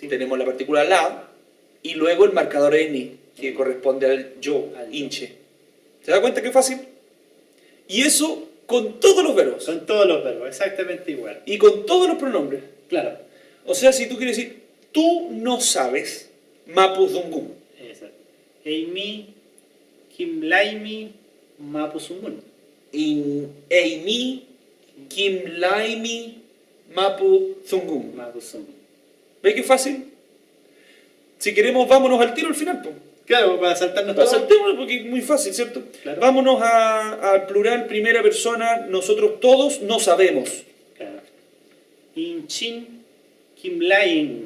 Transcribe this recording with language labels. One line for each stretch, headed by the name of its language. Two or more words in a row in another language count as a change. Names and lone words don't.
Spanish: Tenemos la partícula la y luego el marcador N, que corresponde al yo, Al yo. hinche. ¿Se da cuenta qué fácil? Y eso con todos los verbos. Son todos los verbos, exactamente igual. Y con todos los pronombres. Claro. O sea, si tú quieres decir, tú no sabes, mapuzungum. Exacto.
Mapuche: Eimi Kim Laimi Mapusungun. Eimi, kim laimi, mapuzungum.
Spanish: Mapusungun. ¿Veis qué fácil? Si queremos, vámonos al tiro al final, pues. Claro, para saltarnos No, todo. saltémoslo porque es muy fácil, ¿cierto? Claro. Vámonos al plural, primera persona, nosotros todos no sabemos. Claro.
Mapuche: Inchin Kim Lain